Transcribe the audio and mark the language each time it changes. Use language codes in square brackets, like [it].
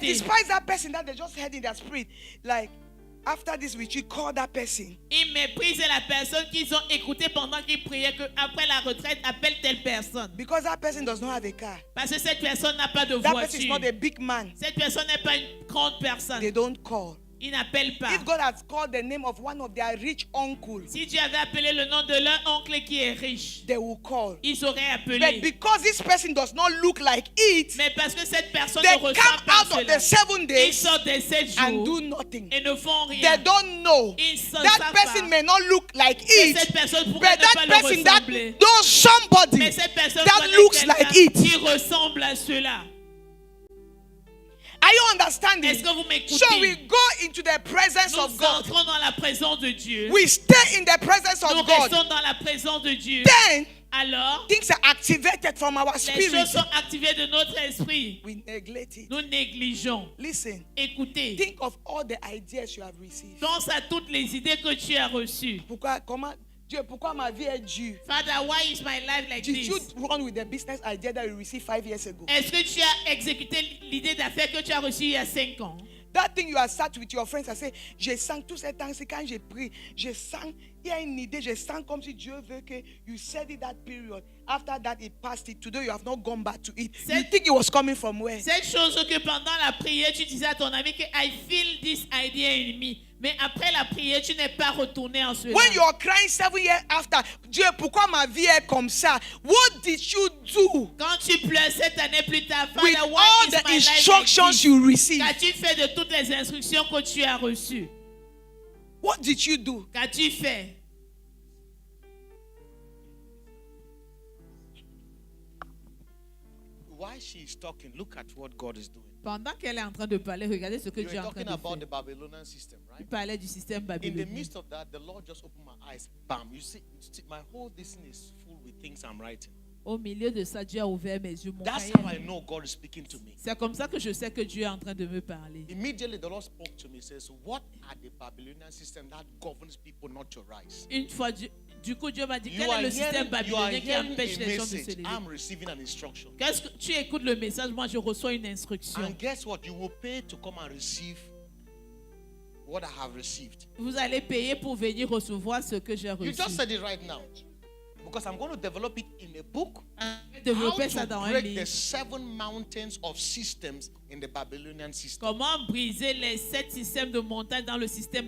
[en] despise that person that they just heard in their spirit. Like, after this retreat, call that person. [fr] Ils méprisent la personne qu'ils ont écoutée pendant qu'ils priaient, qu'après la retraite, appelle telle personne. [en] Because that person does not have a car. [fr] Parce que cette personne n'a pas de [en] That person is [fr] voiture. [en] not a big man. [fr] Cette personne n'est pas une grande personne. [en] They don't call. [fr] Ils n'appellent pas. [en] If God has called the name of one of their rich uncles, [fr] Si Dieu avait appelé le nom de leur oncle qui est riche, [en] they will call. [fr] ils auraient [en] But [fr] appelé. [en] because this person does not look like it, [fr] Mais parce que cette personne [en] they [fr] ne [en] come [fr] ressemble pas à [en] out of [fr] cela, [en] the 7 [fr] ils [en] days [fr] sortent des 7 [en] and do [fr] jours [en] nothing. [fr] et ne font [en] They [fr] rien. [en] don't know. [fr] Ils ne [en] That [fr] savent [en] person [fr] pas. [en] may not look like [fr] Et [en] it, [fr] cette personne pourrait [en] but [fr] ne pas [en] that [fr] le [en] person that [fr] ressembler. [en] knows somebody [fr] Mais cette personne [en] that [fr] connaît [en] looks [fr] quelqu'un [en] like it. [fr] qui ressemble à cela. [en] Are you understanding? [fr] Est-ce que vous m'écoutez? [en] So we go into the presence [fr] Nous [en] of God. [fr] entrons dans la présence de Dieu. [en] We stay in the presence [fr] Nous [en] of God. [fr] restons dans la présence de Dieu. [en] Then [fr] Alors, [en] things are activated from our [fr] les [en] spirit. [fr] choses sont activées de notre esprit. [en] We neglect it. [fr] Nous négligeons. [en] Listen, [fr] Écoutez, [en] think of all the ideas you have received. [fr] pense à toutes les idées que tu as reçues. Dieu, pourquoi ma vie est dure? [en] Father, why is my life like Did you this? run with the business idea that you received 5 years ago? [fr] Est-ce que tu as exécuté l'idée d'affaires que tu as reçue il y a 5 ans? [en] That thing you have sat with your friends and say, [fr] je sens tout ce temps, c'est quand j'ai pris, je sens, il y a une idée, je sens comme si Dieu veut que [en] you said it that period. After that, it passed it. Today, you have not gone back to it. You think it was coming from where? [fr] Cette chose que pendant la prière, tu disais à ton ami que [en] I feel this idea in me. [fr] Mais après la prière, tu n'es pas retourné en cela. [en] When you are crying 7 years after, [fr] Dieu, pourquoi ma vie est comme ça? [en] What did you do [fr] Quand tu pleures cette année plus tard, [en] with Father, why all is the my life like instructions this? you received? [fr] Qu'as-tu fait de toutes les instructions que tu as reçues? [en] What did you do? [fr] Qu'as-tu fait? [en] While she is talking, look at what God is doing. [fr] Pendant qu'elle est en train de parler, regardez ce que [en] You [fr] Dieu est [en] were [fr] en train [en] talking [fr] de faire. [en] about the Babylonian system, [fr] Il [en] right? [fr] parlait du système [en] In the [fr] babylonien. [en] midst of that, the Lord just opened my eyes. Bam! You see, my whole this thing is full with things I'm writing. [fr] Au milieu de ça, Dieu a ouvert mes yeux. Mon [en] That's [fr] cahier. [en] how I know God is speaking to me. [fr] C'est comme ça que je sais que Dieu est en train de me parler. [en] Immediately, the Lord spoke to me. Says, "What are the Babylonian system that governs people not to rise?" [fr] Une fois, du coup, Dieu m'a dit, [en] You [fr] quel est [en] are [fr] le système [en] hearing, you are [fr] babylonien qui [en] hearing [fr] empêche [en] a [fr] les gens de se [en] message. [fr] lever? [en] I'm receiving an instruction. [fr] Qu'est-ce que tu écoutes le message? Moi, je reçois une instruction. [en] And guess what? You will pay to come and receive what I have received. [fr] Vous allez payer pour venir recevoir ce que j'ai [en] You [fr] reçu. [en] just said it right now. Because I'm going to develop it in a book. How [fr] Développer ça dans [en] to [fr] un [en] break [fr] livre. [en] the 7 mountains of systems in the Babylonian system. [fr] Comment briser les 7 systèmes de montagne dans le système